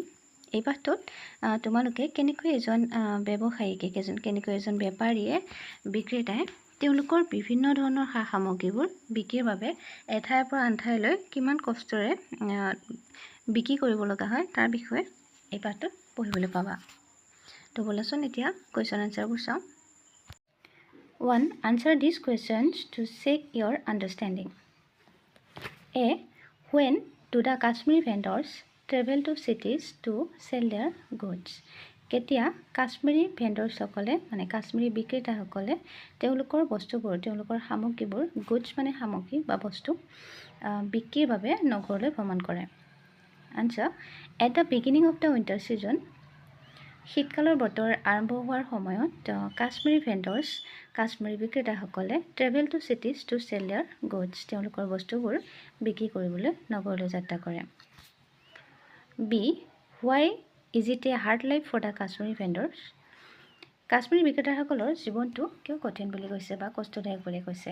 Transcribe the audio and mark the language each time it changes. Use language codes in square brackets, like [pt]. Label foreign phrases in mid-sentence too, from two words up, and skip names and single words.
[as] এই পাঠটোত তোমালোকে কেনেকৈ এজন ব্যৱসায়ীকে কেনেকৈ এজন বেপাৰীয়ে বিক্ৰেতাই তেওঁলোকৰ বিভিন্ন ধৰণৰ সা সামগ্ৰীবোৰ বিক্ৰীৰ বাবে এঠাইৰ পৰা আন ঠাইলৈ কিমান কষ্টৰে বিক্ৰী কৰিব লগা হয় তাৰ বিষয়ে এই পাঠটোত পঢ়িবলৈ পাবা। তো ব'লাচোন এতিয়া কুৱেশ্যন এনচাৰবোৰ চাওঁ। 1. [en] Answer these questions to check your understanding. A. When do the Kashmiri vendors travel to cities to sell their goods? [as] কেতিয়া কাশ্মীৰী ভেণ্ডৰসকলে কাশ্মীৰী বিক্ৰেতাসকলে তেওঁলোকৰ বস্তুবোৰ তেওঁলোকৰ সামগ্ৰীবোৰ গুডছ সামগ্ৰী বা বস্তু বিক্ৰীৰ বাবে নগৰলৈ ভ্ৰমণ কৰে। [en] Answer at the beginning of the winter season [as] শীতকালৰ বতৰ আৰম্ভ হোৱাৰ সময়ত [en] Kashmiri vendors [as] কাশ্মীৰী বিক্ৰেতাসকলে [en] travel to cities to sell their goods [as] তেওঁলোকৰ বস্তুবোৰ বিক্ৰী কৰিবলৈ নগৰলৈ যাত্ৰা কৰে। [en] B why is it a hard life for the Kashmiri vendors [as] কাশ্মীৰী বিক্ৰেতাসকলৰ জীৱনটো কিয় কঠিন বুলি কৈছে বা কষ্টদায়ক বুলি কৈছে।